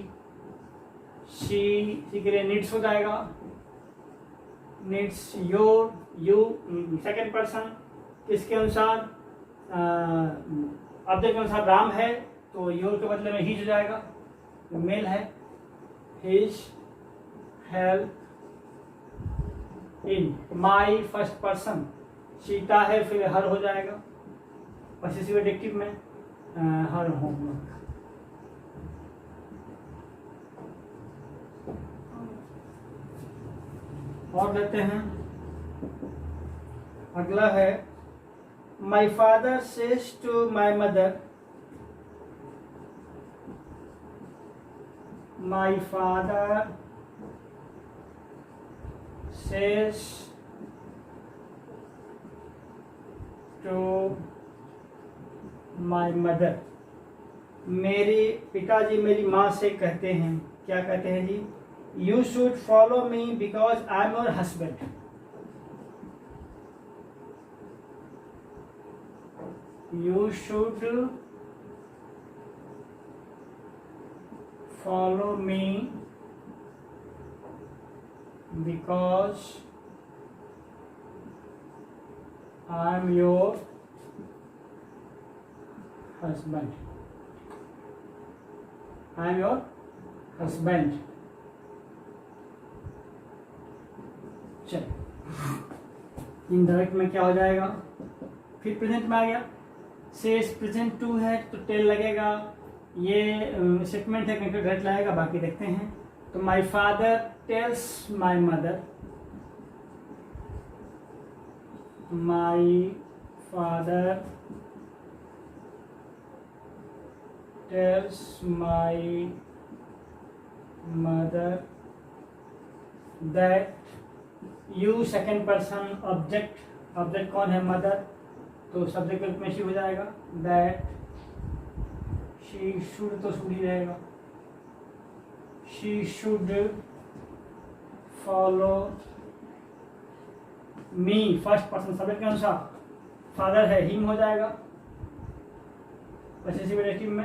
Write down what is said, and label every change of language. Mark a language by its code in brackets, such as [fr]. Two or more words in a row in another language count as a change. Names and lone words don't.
[hi] शी के लिए नीड्स हो जाएगा, [en] needs your, you second person [hi] किसके अनुसार, ऑब्जेक्ट के अनुसार राम है तो योर के बदले में हिज हो जाएगा, मेल है, [en] his help in my first person, [hi] सीता है फिर हर हो जाएगा, [en] possessive adjective [hi] में [en] her homework. [hi] और लेते हैं, अगला है [en] my father says to my mother, my father says to my mother, [hi] मेरे पिताजी मेरी माँ से कहते हैं, क्या कहते हैं जी, [en] you should follow me because I am your husband, you should follow me because I am your husband, I am your husband। [hi] चल, इनडायरेक्ट में क्या हो जाएगा, फिर प्रेजेंट में आ गया, [en] says present to [hi] है तो टेल लगेगा, ये स्टेटमेंट है, [en] connected direct [hi] लगेगा, बाकी देखते हैं। [en] तो my father tells my mother, my father tells my mother that you second person object, object [hi] कौन है मदर, तो सब्जेक्ट के रूप में शी हो जाएगा। [en] that she should, [hi] तो शुड ही रहेगा, [en] she should follow me, first person subject [hi] के अनुसार फादर है हिम हो जाएगा [en] possessive relative [hi] में।